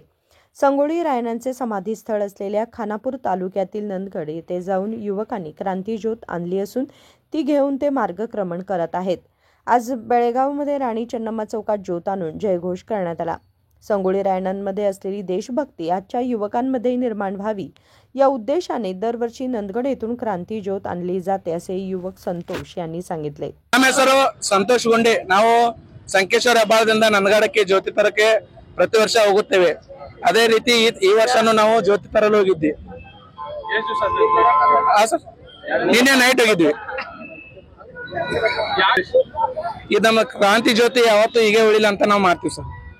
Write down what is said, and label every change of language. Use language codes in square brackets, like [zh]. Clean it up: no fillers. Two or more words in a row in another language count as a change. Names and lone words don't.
[mr] संगोळी रायण्णांचे समाधीस्थळ असलेल्या खानापूर तालुक्यातील नंदगड येथे जाऊन युवकांनी क्रांती ज्योत आणली असून ती घेऊन ते मार्गक्रमण करत आहेत। आज बेळगावमध्ये राणी चन्नम्मा चौकात ज्योत आणून जयघोष करण्यात आला। संगोळी रायण्णांमध्ये असलेली देशभक्ती आजच्या युवकांमध्ये निर्माण व्हावी या उद्देशाने दरवर्षी नंदगड येथून क्रांती ज्योत आणली जाते असे युवक संतोष यांनी सांगितले। [kn] ನಮ್ಮ ಹೆಸರು ಸಂತೋಷ್ ಗುಂಡೆ। ನಾವು ಸಂಕೇಶ್ವರ ಹೆಬ್ಬಾಳದಿಂದ ನಂದಗಡಕ್ಕೆ ಜ್ಯೋತಿ ತರಕ್ಕೆ ಪ್ರತಿ ವರ್ಷ ಹೋಗುತ್ತೇವೆ। ಅದೇ ರೀತಿ ಈ ವರ್ಷನೂ ನಾವು ಜ್ಯೋತಿ ತರಲು ಹೋಗಿದ್ವಿ। ನಿನ್ನೆ ನೈಟ್ ಹೋಗಿದ್ವಿ। ಇದು ನಮ್ಮ ಕ್ರಾಂತಿ ಜ್ಯೋತಿ ಯಾವತ್ತೂ ಹೀಗೆ ಉಳಿಲ್ಲ ಅಂತ ನಾವು ಮಾಡ್ತೀವಿ ಸರ್।